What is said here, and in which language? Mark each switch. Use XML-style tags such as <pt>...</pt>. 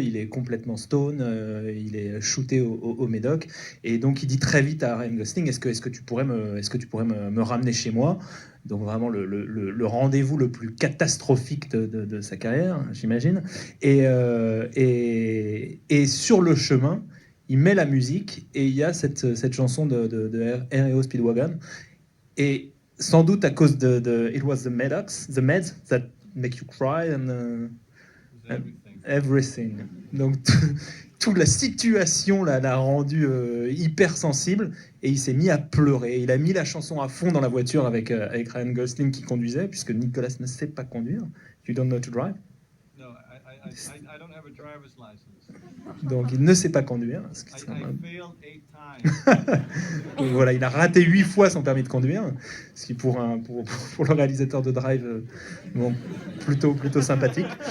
<fr>Il est complètement stone, il est shooté au médoc et donc il dit très vite à Ryan Gosling, est-ce que tu pourrais me ramener chez moi? Donc vraiment le rendez-vous le plus catastrophique de sa carrière, j'imagine. Et sur le chemin, il met la musique et il y a cette chanson de R.E.O. Speedwagon. Et sans doute à cause de</fr> <en>It was the meds that make you cry and everything.</en> <fr>Donc toute la situation l'a rendu hyper sensible et il s'est mis à pleurer. Il a mis la chanson à fond dans la voiture avec Ryan Gosling qui conduisait, puisque Nicolas ne sait pas conduire.</fr> <en>You don't know to drive? No, I don't have a driver's license.</en> <fr>Donc il ne sait pas conduire.</fr> <en>I failed 8 times.</en> <fr>Donc voilà, il a raté 8 fois son permis de conduire, ce qui pour le réalisateur de Drive, bon, plutôt sympathique.</fr>